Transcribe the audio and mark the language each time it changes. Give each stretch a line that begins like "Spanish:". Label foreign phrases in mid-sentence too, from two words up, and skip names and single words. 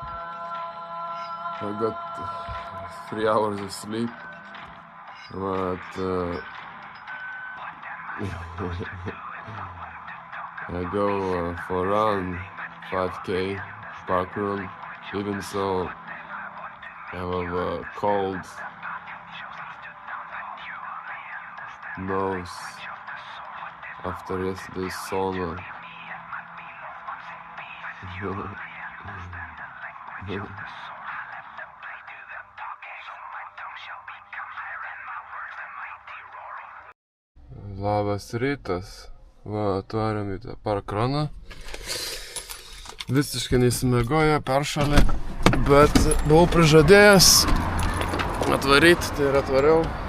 English: I got 3 hours of sleep, but I go for a run, 5K park run. Even so, I have a cold nose after yesterday's sauna.
Lithuanian: Labas rytas. Va, atvarėm į tą parkraną. Visiškai nesimiegojo, peršalė, bet buvau prižadėjęs atvaryti, tai ir atvariau.